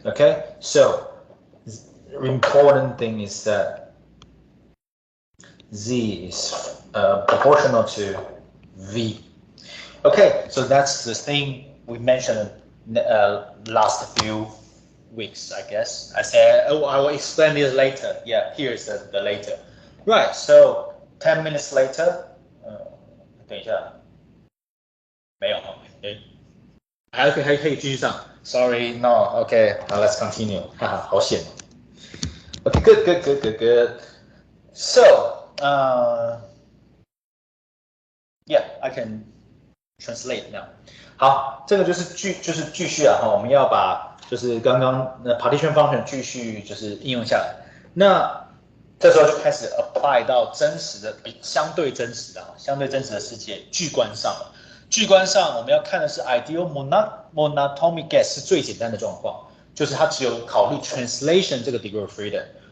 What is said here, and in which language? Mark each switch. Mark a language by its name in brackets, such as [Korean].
[English] Okay, so the important thing is that z is proportional to v. Okay, so that's the thing we mentioned last few weeks, I guess. I said, oh, I will explain this later. Yeah, here's the later. Right, so 10 minutes later, [Chinese] 等一下，没有，还可以继续上。 [English] Sorry, no, okay, let's continue. [Chinese] 哈哈，好险。 [English] Okay, good. So, yeah, I can translate now. [Chinese] 好，这个就是继续啊，我们要把就是刚刚partition function 继续就是应用下来。那这时候就开始 apply 到真实的相对真实的世界巨观上了。巨观上我们要看的是 ideal monatomic gas 是最简单的状况，就是它只有考虑 translation 这个 degree of freedom。